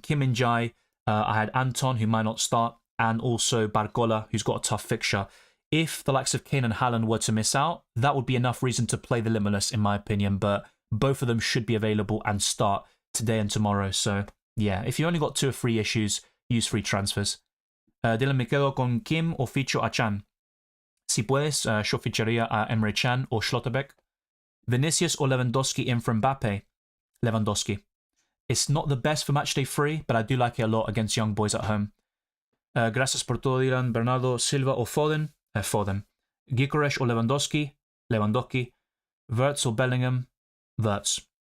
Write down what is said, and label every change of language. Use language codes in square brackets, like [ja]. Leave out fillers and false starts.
[en] Kim Min-jae, I had Anton, who might not start, and also Barcola, who's got a tough fixture. If the likes of Kane and Haaland were to miss out, that would be enough reason to play the Limitless, in my opinion, but both of them should be available and start today and tomorrow. So, yeah, if you only got 2 or 3 issues, use free transfers. [es] Dylan, me quedo con Kim o ficho a Can. Si puedes, yo ficharía a Emre Can o Schlotterbeck. [en] Vinicius or Lewandowski in for Mbappé. Lewandowski. It's not the best for Matchday 3, but I do like it a lot against young boys at home. [es] Gracias por todo, Dylan. Bernardo Silva or Foden. Foden. [en] Gyökeres or Lewandowski. Lewandowski. Wirtz or Bellingham. Wirtz.